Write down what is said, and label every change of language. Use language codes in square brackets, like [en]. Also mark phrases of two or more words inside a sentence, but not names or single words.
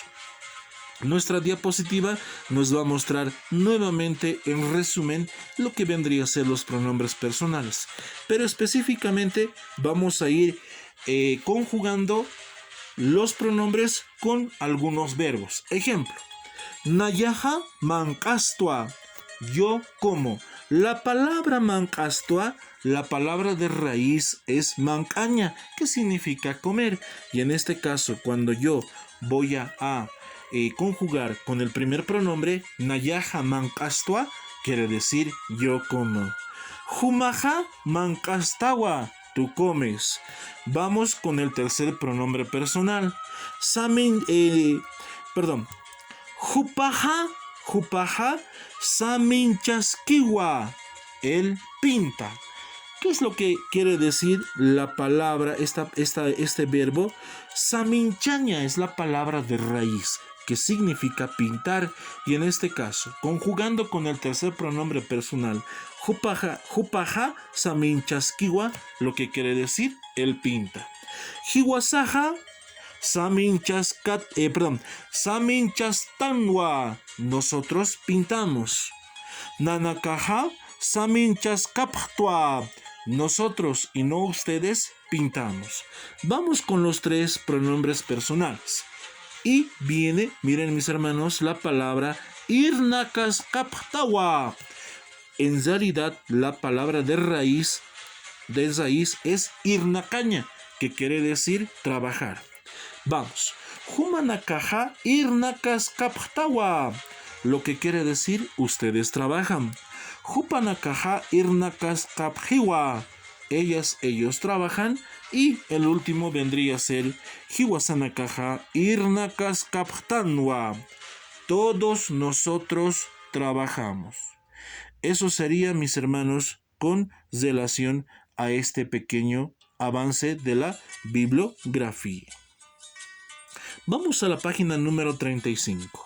[es] Nuestra diapositiva nos va a mostrar nuevamente en resumen lo que vendría a ser los pronombres personales. Pero específicamente vamos a ir conjugando los pronombres con algunos verbos. Ejemplo. [ay] Nayaha mankastua, [es] yo como. La palabra mankastua, la palabra de raíz es mancaña, que significa comer. Y en este caso, cuando yo voy a conjugar con el primer pronombre, [ay] Nayaha mankastua, [es] quiere decir yo como. [ay] Humaha mankastawa, [es] tú comes. Vamos con el tercer pronombre personal. [ay] Hupaha saminchaskiwa, [es] él pinta. ¿Qué es lo que quiere decir la palabra, este verbo? Saminchaña es la palabra de raíz, que significa pintar, y en este caso, conjugando con el tercer pronombre personal, [ay] hupaha saminchaskiwa, [es] lo que quiere decir, él pinta. [ay] Hiwasaha saminchastanwa, [es] nosotros pintamos. [ay] Nanakaha saminchaskaptua, [es] nosotros y no ustedes pintamos. Vamos con los tres pronombres personales. Y viene, miren mis hermanos, la palabra irnakaskaptawa. En realidad, la palabra de raíz es irnakaña, que quiere decir trabajar. Vamos. [ay] Humanakaja irnakas kaptawa. [es] Lo que quiere decir, ustedes trabajan. [ay] Hupanakaja irnakas kapjiwa. [es] Ellos trabajan. Y el último vendría a ser [ay] Hiwasanakaja irnakas kaptanwa. [es] Todos nosotros trabajamos. Eso sería, mis hermanos, con relación a este pequeño avance de la bibliografía. Vamos a la página número 35.